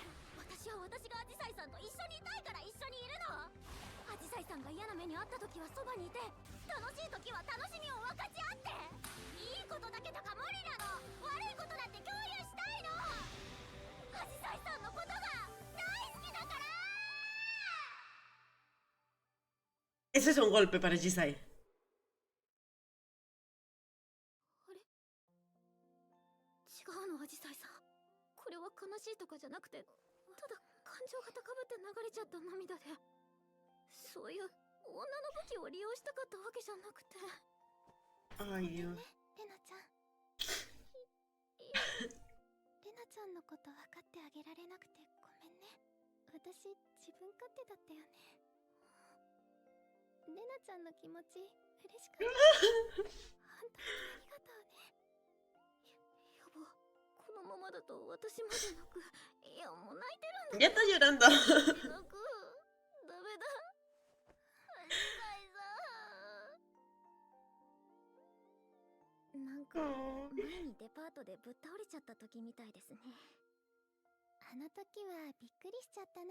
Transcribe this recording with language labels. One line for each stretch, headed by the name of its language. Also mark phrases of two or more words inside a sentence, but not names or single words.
Japanese: 私は私がアジサイさんと一緒にいたいから一緒にいるの。アジサイさんが嫌な目に遭った時はそばにいて、楽しい時は楽しみを分かち合って。いいことだけとか無理なの。悪いことだって共有したいの。アジサイさんのことが大好きだから。
Spanish: Ese es un golpe para Jisai.
Japanese: あれ、違うの、アジサイさん。これは悲しいとかじゃなくて、ただ感情が高ぶって流れちゃった涙で。そういう女の武器を利用したかったわけじゃなくて。
Spanish: Ay, Dios.
Japanese: レナちゃん。レナちゃんんのこと分かってあげられなくてごめんね。私自分勝手だったよね。レナちゃんの気持ち嬉しかった。本当にありがとうね。やば、このままだと私まで泣く。いや、もう泣いてるんだ。
Spanish: Ya está llorando.
Japanese: 泣く。ダメだ。アジサイさん。なんか前にデパートでぶっ倒れちゃった時みたいですね。あの時はびっくりしちゃったな。